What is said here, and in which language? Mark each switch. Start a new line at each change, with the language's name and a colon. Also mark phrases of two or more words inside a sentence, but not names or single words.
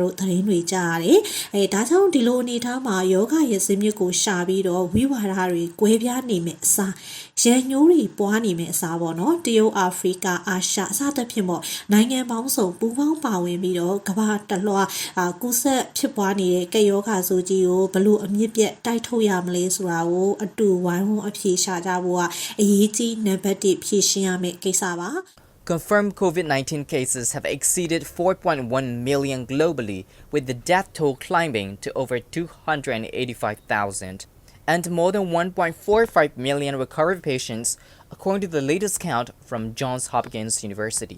Burmese: တို့သတင်းတွေကြားရတယ်။ဒါကြောင့်ဒီလိုအနေထားမှာယောဂရဲ့ဇင်းမြစ်ကိုရှာပြီးတော့ဝိဝါဒတွေကွဲပြားနေမဲ့အစားရန်ညိုးတွေပွားနေမဲ့အစားပေါ့နော်တရုတ်အာဖရိကအာရှစသဖြင့်ပေါ့နိုင်ငံပေါင်းစုံပူးပေါင်းပါဝင်ပြီးတော့ကမ္ဘာတလွှားကူးစက်ဖြစ်ပွားနေတဲ့ကပ်ရောဂါဆိုကြီးကိုဘလို့အမြင့်ပြတ်တိုက်ထုတ်ရမလဲဆိုတာကိုအတူဝိုင်းဝန်းအဖြေရှာကြဖို့ကအရေးကြီးနံပါတ်1ဖြေရှင်းရမယ့်ကိစ္စပါ
English: Confirmed COVID-19 cases have exceeded 4.1 million globally, with the death toll climbing to over 285,000, and more than 1.45 million recovered patients, according to the latest count from Johns Hopkins University.